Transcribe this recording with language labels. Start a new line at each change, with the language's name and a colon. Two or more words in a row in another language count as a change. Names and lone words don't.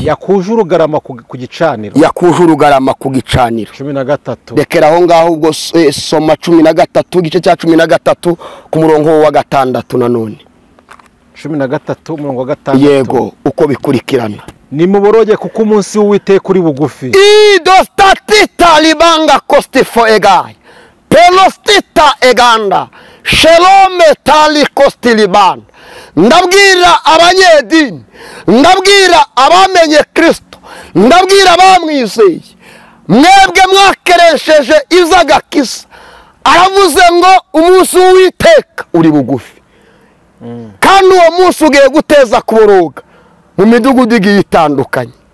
Kinyarwanda: Yakuje urugarama ku gicaniro. 13. Rekera aho ngaho ubwo soma 13 igice cya 13 ku murongo wa 6 nanone. 13 umurongo wa 6. Yego uko bikurikirana. Nimuboroge kuko umunsi w'Uwiteka uri bugufi. Idostatita libanga kostifo egai. Pelostita eganda. Shalome tali kostiliban. Ndabwira abanyedini. Ndabwira abamenye Kristo. Ndabwira abamwizeye. Mwebwe mwakeresheje izagakisa. Aravuze ngo umunsi w'Uwiteka uri bugufi. Kandi uwo munsi ugiye guteza kuboroga mu midugudu igiye itandukanye.